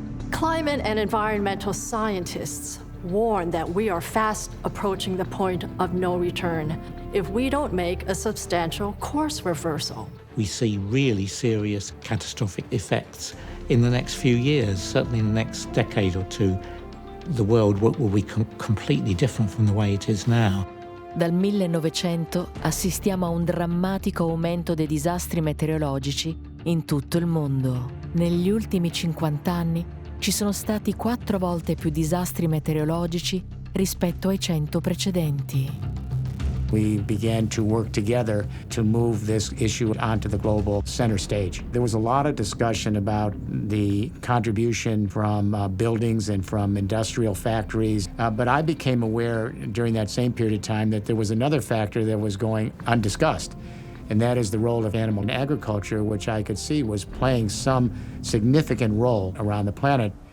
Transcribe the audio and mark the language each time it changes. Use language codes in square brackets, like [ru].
[en] Climate and environmental scientists warn that we are fast approaching the point of no return if we don't make a substantial course reversal. We see really serious catastrophic effects in the next few years, certainly in the next decade or two. The world will be completely different from the way it is now. [it] Dal 1900 assistiamo a un drammatico aumento dei disastri meteorologici in tutto il mondo. Negli ultimi 50 anni ci sono stati 4 volte più disastri meteorologici rispetto ai 100 precedenti. [en] We began to work together to move this issue onto the global center stage. There was a lot of discussion about the contribution from buildings and from industrial factories, but I became aware during that same period of time that there was another factor that was going undiscussed, and that is the role of animal agriculture, which I could see was playing some significant role around the planet.